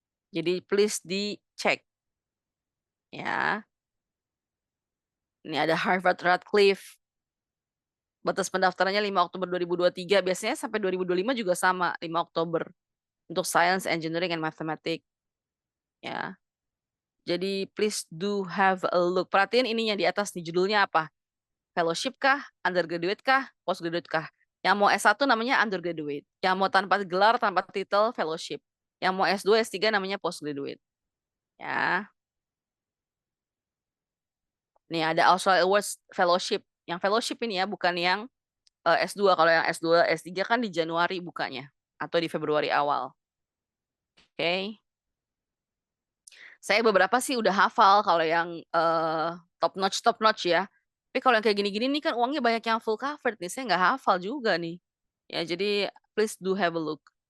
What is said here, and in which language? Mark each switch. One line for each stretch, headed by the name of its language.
Indonesian: Jadi please dicek. Ya. Ini ada Harvard Radcliffe. Batas pendaftarannya 5 Oktober 2023. Biasanya sampai 2025 juga sama, 5 Oktober. Untuk Science, Engineering, and Mathematics. Ya. Jadi
English: please do have a look.
Indonesian: Perhatiin ininya di atas nih, judulnya apa? Fellowship kah? Undergraduate kah? Postgraduate kah? Yang mau S1 namanya undergraduate. Yang mau tanpa gelar, tanpa titel, fellowship. Yang mau S2, S3 namanya postgraduate. Ya. Nih ada Australia Awards Fellowship. Yang fellowship ini ya, bukan yang S2. Kalau yang S2, S3 kan di Januari bukanya. Atau di Februari awal. Oke. Saya beberapa sih udah hafal kalau yang top notch ya. Tapi kalau yang kayak gini-gini nih kan uangnya banyak yang full covered nih. Saya nggak hafal juga nih. Ya, jadi
English: please do have a look.